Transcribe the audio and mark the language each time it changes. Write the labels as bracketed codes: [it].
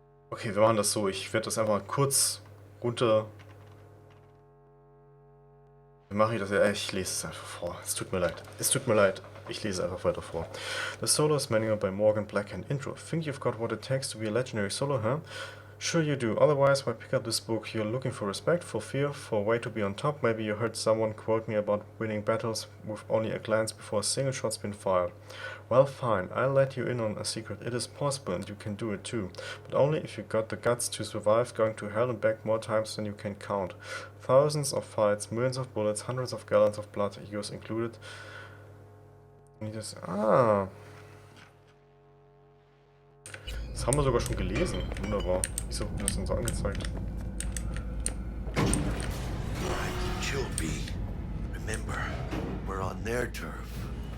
[de] Okay, wir machen das so. Ich werde das einfach kurz runter. Wie mache ich das? Ja, ich lese es einfach vor. Es tut mir leid. Es tut mir leid. Ich lese einfach weiter vor. [en] The Soloist Manual by Morgan Blackhand. Intro. Think you've got what it takes to be a legendary solo, huh? Sure you do. Otherwise, why pick up this book? You're looking for respect, for fear, for a way to be on top. Maybe you heard someone quote me about winning battles with only a glance before a single shot's been fired. Well, fine. I'll let you in on a secret. It is possible, and you can do it too. But only if you got the guts to survive going to hell and back more times than you can count. Thousands of fights, millions of bullets, hundreds of gallons of blood, yours included. [de] Das haben wir sogar schon gelesen. Wunderbar. Wieso wird das denn so angezeigt? [en] Chill, B. Remember, we're on their turf.